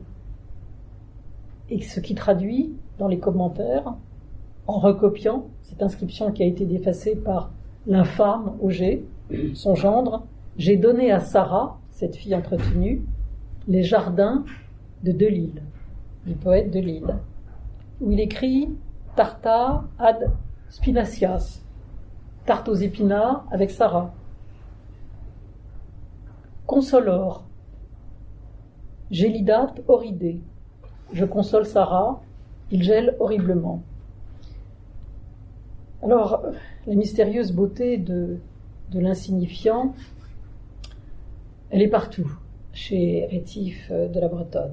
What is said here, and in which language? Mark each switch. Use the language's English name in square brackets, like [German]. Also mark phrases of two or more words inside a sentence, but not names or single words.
[French] Et ce qui traduit dans les commentaires, en recopiant cette inscription qui a été effacée par l'infâme Auger, son gendre, « J'ai donné à Sarah, cette fille entretenue, les jardins de Delille », du poète de Lille, où il écrit « [Latin] Tarta ad spinacias », [French] tarte aux épinards avec Sarah. [Latin] Consolor, gélidat horridé, [French] je console Sarah, il gèle horriblement. Alors, la mystérieuse beauté de l'insignifiant, elle est partout chez Rétif de la Bretonne.